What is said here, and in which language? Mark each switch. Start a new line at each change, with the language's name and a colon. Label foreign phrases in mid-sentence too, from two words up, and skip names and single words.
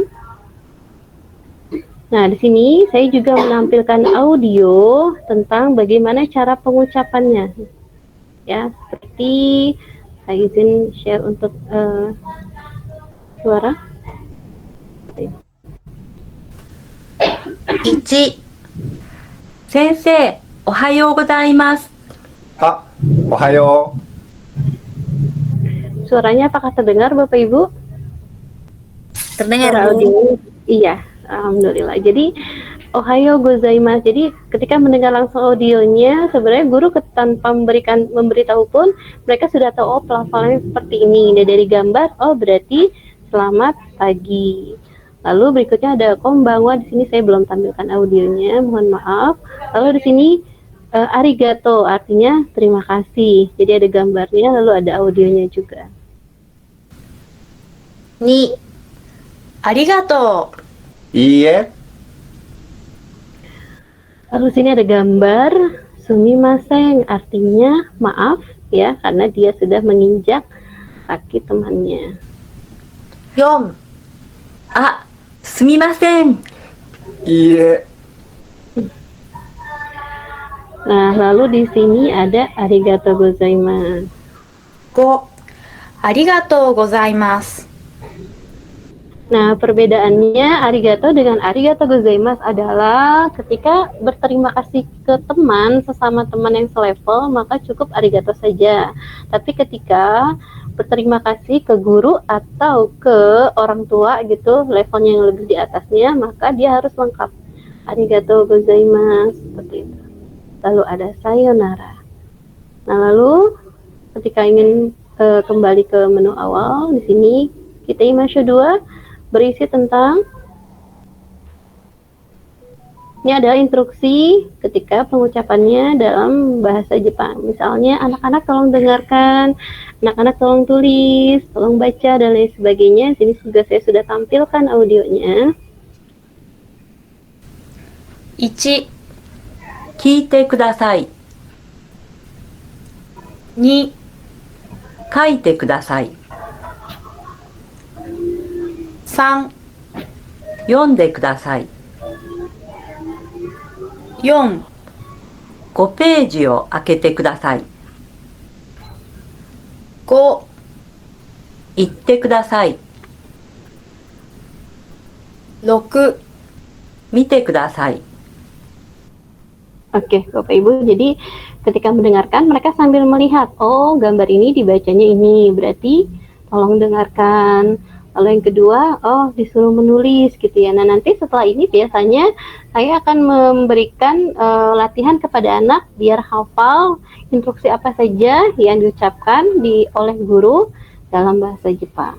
Indonesian: Nah, di sini saya juga menampilkan audio tentang bagaimana cara pengucapannya. Ya, seperti saya izin share untuk suara.
Japanese: 1、先生、おはようございます。あ、おはよう。
Indonesian: Suaranya apakah terdengar Bapak Ibu? Terdengar, Suara Bu. audio? Iya, alhamdulillah. Jadi
Japanese: おはようございます.
Indonesian: Jadi ketika mendengar langsung audionya, sebenarnya guru tanpa memberitahu pun mereka sudah tahu, oh pelafalannya seperti ini. Dan dari gambar, oh berarti selamat pagi. Lalu berikutnya ada konbanwa. Di sini saya belum tampilkan audionya, mohon maaf. Lalu di sini arigato, artinya terima kasih. Jadi ada gambarnya, lalu ada audionya juga.
Japanese: 2、ありがとう。いいえ。
Indonesian: Lalu sini ada gambar sumimasen, artinya maaf ya, karena dia sudah menginjak kaki temannya.
Japanese: 4、あ、すみません。いいえ。
Indonesian: Nah, lalu di sini ada
Japanese: ありがとうございます. 5、ありがとうございます。
Indonesian: Nah, perbedaannya arigato dengan
Japanese: ありがとうございます
Indonesian: adalah ketika berterima kasih ke teman, sesama teman yang selevel, maka cukup arigato saja. Tapi ketika berterima kasih ke guru atau ke orang tua gitu, levelnya yang lebih di atasnya, maka dia harus lengkap.
Japanese: ありがとうございます,
Indonesian: seperti itu. Lalu ada sayonara. Nah, lalu ketika ingin kembali ke menu awal, di sini kiteimasho 2 berisi tentang, ini adalah instruksi ketika pengucapannya dalam bahasa Jepang. Misalnya, anak-anak tolong dengarkan, anak-anak tolong tulis, tolong baca, dan lain sebagainya. Sini juga saya sudah tampilkan audionya.
Japanese: 1、聞いてください。2、書いてください。3、読んでください。 4、5ページを開けてください。 5、言ってください。 6、見てください。
Indonesian: Oke, Bapak Ibu. Jadi ketika mendengarkan mereka sambil melihat, oh gambar ini dibacanya ini, berarti tolong dengarkan. Lalu yang kedua, oh disuruh menulis gitu ya. Nah nanti setelah ini biasanya saya akan memberikan latihan kepada anak biar hafal instruksi apa saja yang diucapkan oleh guru dalam bahasa Jepang.